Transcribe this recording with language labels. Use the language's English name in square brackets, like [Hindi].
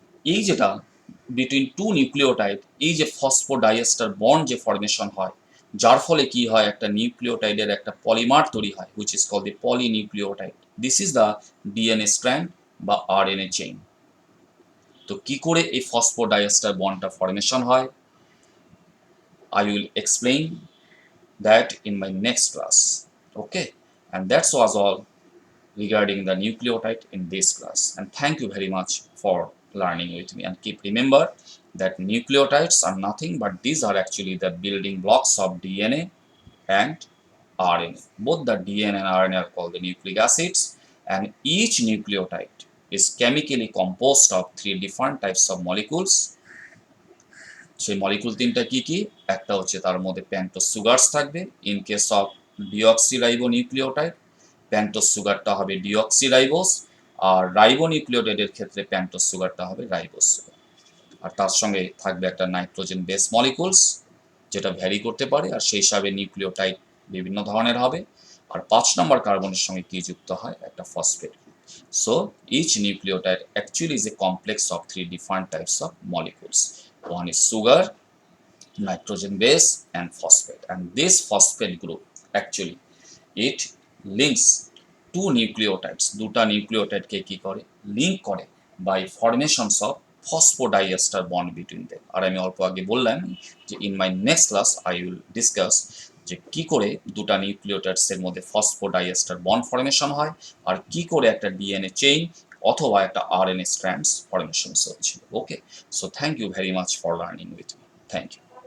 [Bangla] এই যেটা between two nucleotide, এই যে ফসফোডাইএস্টার বন্ড যে ফর্মেশন হয়, যার ফলে কি হয়, একটা নিউক্লিওটাইডের একটা পলিমার তৈরি হয়, [English] Which is called the polynucleotide. This is the DNA strand বা RNA chain. [Bangla] তো কি করে এই ফসফোডাইএস্টার বন্ডটা ফর্মেশন হয়, [English] I will explain that in my next class. Okay, and that was all regarding the nucleotide in this class. And thank you very much for learning with me. And keep remember that nucleotides are nothing but these are actually the building blocks of DNA and RNA. Both the DNA and RNA are called the nucleic acids, and each nucleotide is chemically composed of 3 different types of molecules. [Bangla] সেই molecule 3টা কি কি, একটা হচ্ছে তার মধ্যে pentose sugars থাকবে, [English] in case of deoxyribo nucleotide [Bangla] pentose সুগারটা হবে ডিঅক্সিরাইবোস, আর রাইবো নিউক্লিওটাইডের ক্ষেত্রে পেন্টোজ সুগারটা হবে রাইবোস সুগার। আর তার সঙ্গে থাকবে একটা নাইট্রোজেন বেস মলিকুলস, যেটা ভ্যারি করতে পারে, আর সেই হিসাবে নিউক্লিওটাইড বিভিন্ন ধরনের হবে। আর 5 নম্বর কার্বনের সঙ্গে কি যুক্ত হয়, একটা phosphate group. [English] So each nucleotide actually is a complex of 3 different types of molecules. One is sugar, nitrogen base and phosphate, and this phosphate group actually it links two nucleotides, [Bangla] দুটা নিউক্লিওটাইড কে কি করে, link করে [English] By formations of phosphodiester bond between them. [Bangla] আর আমি অল্প আগে বললাম যে [English] in my next class I will discuss [Bangla] যে কি করে দুটা নিউক্লিওটাইডস এর মধ্যে ফসফোডাইএস্টার বন্ড ফরমেশন হয়, আর কি করে একটা ডিএনএ চেইন অথবা একটা আরএনএ স্ট্র্যান্ডস ফরমেশন হচ্ছে। [English] Okay, so thank you very much for learning with me. Thank you.